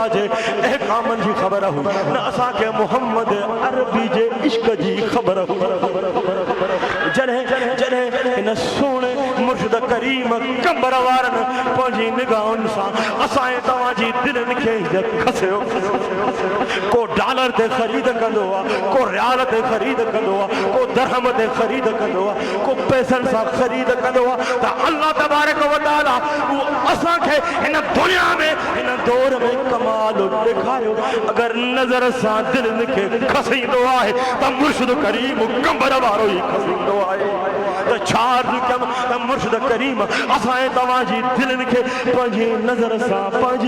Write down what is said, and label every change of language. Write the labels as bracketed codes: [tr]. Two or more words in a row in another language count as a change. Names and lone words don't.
[sd] जे अहकामनि जी ख़बर हुई न असांखे मुहम्मद अरबी जे इश्क जी ख़बर हुई जॾहिं जॾहिं हिन सुहिणे मुर्शिद करीम कंबर वारनि पंहिंजी निगाहुनि सां असां तव्हांजी दिलनि खे खसियो को डॉलर ते ख़रीद कंदो आहे को रियाल ते ख़रीद कंदो आहे को दरहम ते ख़रीद कंदो आहे को पैसनि सां ख़रीद कंदो आहे त [ar] الله تبارك وتعالى [sd] उहो असांखे हिन दुनिया में हिन दौर में कमाल ॾेखारियो अगरि नज़र सां दिलनि खे खसींदो आहे त मुर्शिद करीम कंबर वारो ई खसींदो आहे त छा अर्ज़ु कयमि त मुर्शिद करीम असां तव्हांजी दिलनि खे पंहिंजी नज़र सां पंहिंजी